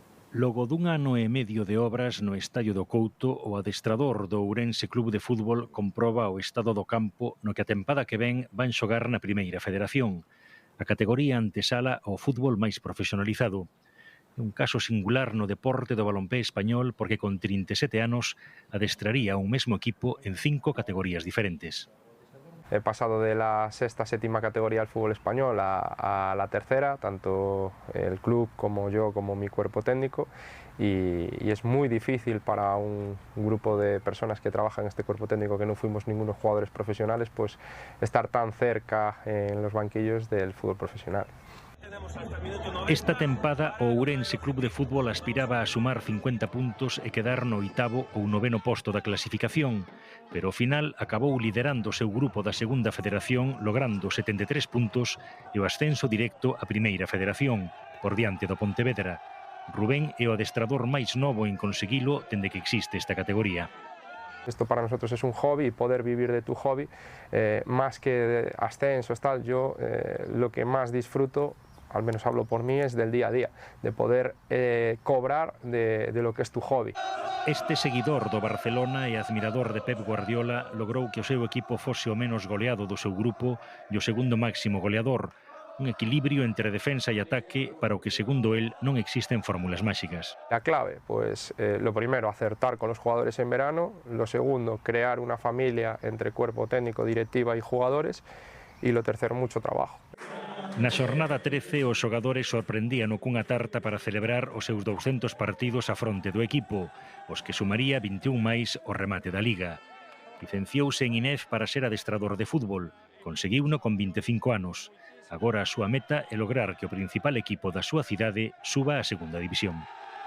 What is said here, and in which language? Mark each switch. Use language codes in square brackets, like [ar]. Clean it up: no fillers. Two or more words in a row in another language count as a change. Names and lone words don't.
[gl] Logo dun ano e medio de obras no Estadio do Couto, o adestrador do Ourense Club de Fútbol comproba o estado do campo no que a tempada que ven van xogar na Primeira Federación. A categoría antesala ao fútbol máis profesionalizado. É un caso singular no deporte do balonpé español porque con 37 anos adestraría un mesmo equipo en 5 categorías diferentes. [es] He pasado de la sexta, séptima categoría del fútbol español a la tercera, tanto el club como yo, como mi cuerpo técnico, y es muy difícil para un grupo de personas que trabajan en este cuerpo técnico, que no fuimos ningunos jugadores profesionales, pues estar tan cerca en los banquillos del fútbol profesional. [gl] Esta tempada o Ourense Club de Fútbol aspiraba a sumar 50 puntos e quedar no 8º ou 9º posto da clasificación, pero ao final acabou liderando o seu grupo da Segunda Federación logrando 73 puntos e o ascenso directo á Primeira Federación, por diante do Pontevedra. Rubén é o adestrador máis novo en conseguilo dende que existe esta categoría. [es] Esto para nosotros es un hobby, poder vivir de tu hobby, más que de ascensos, tal. Yo lo que más disfruto, al menos hablo por mí, es del día a día, de poder cobrar de lo que es tu hobby. [gl] Este seguidor do Barcelona e admirador de Pep Guardiola logrou que o seu equipo fose o menos goleado do seu grupo e o segundo máximo goleador, un equilibrio entre defensa e ataque para o que, segundo él, non existen fórmulas máxicas. [es] La clave, pues lo primero, acertar con los jugadores en verano, lo segundo, crear una familia entre cuerpo técnico, directiva y jugadores, y lo tercero, mucho trabajo. [gl] Na xornada 13, os xogadores sorprendían cunha tarta para celebrar os seus 200 partidos a fronte do equipo, os que sumaría 21 máis o remate da Liga. Licenciouse en INEF para ser adestrador de fútbol, conseguiuno con 25 anos. Agora a súa meta é lograr que o principal equipo da súa cidade suba á segunda división.